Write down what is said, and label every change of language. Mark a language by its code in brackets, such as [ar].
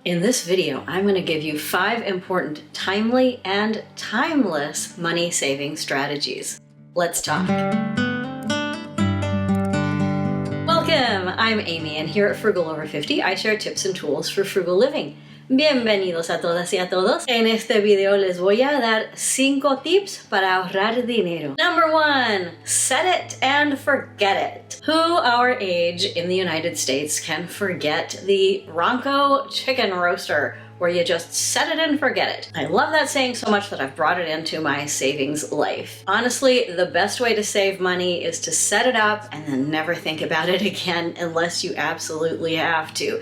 [en] In this video, I'm going to give you 5 important timely and timeless money saving strategies. Let's talk. Welcome! I'm Amy, and here at Frugal Over 50, I share tips and tools for frugal living. [es] Bienvenidos a todas y a todos. En este video les voy a dar 5 tips para ahorrar dinero. [en] Number 1, set it and forget it. Who our age in the United States can forget the Ronco chicken roaster, where you just set it and forget it? I love that saying so much that I've brought it into my savings life. Honestly, the best way to save money is to set it up and then never think about it again unless you absolutely have to.